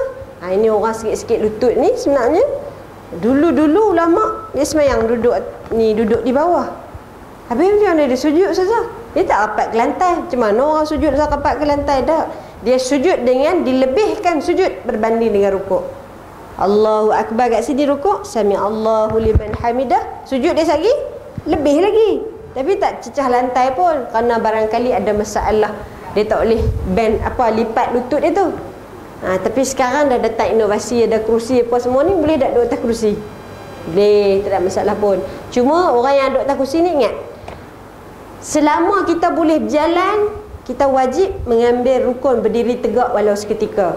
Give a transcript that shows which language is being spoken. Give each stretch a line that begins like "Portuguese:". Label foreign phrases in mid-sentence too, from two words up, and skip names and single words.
Malay: Ini orang sikit-sikit lutut ni sebenarnya. Dulu-dulu ulama' dia sembahyang duduk di bawah. Habis macam mana dia sujud saja? Dia tak rapat ke lantai. Macam mana orang sujud tak rapat ke lantai? Tak. Dia sujud dengan dilebihkan sujud berbanding dengan rukuk.
Arabic: الله أكبر
Malay: kat sini rukuk,
Arabic: سمع الله لمن حمده.
Malay: Sujud dia lagi lebih lagi. Tapi tak cecah lantai pun, kerana barangkali ada masalah. Dia tak boleh bend lipat lutut dia tu. Tapi sekarang dah datang inovasi, ada kerusi apa semua ni, boleh tak duduk atas kerusi? Boleh, tak ada masalah pun. Cuma orang yang duduk atas kerusi ni ingat, selama kita boleh berjalan, kita wajib mengambil rukun berdiri tegak walau seketika.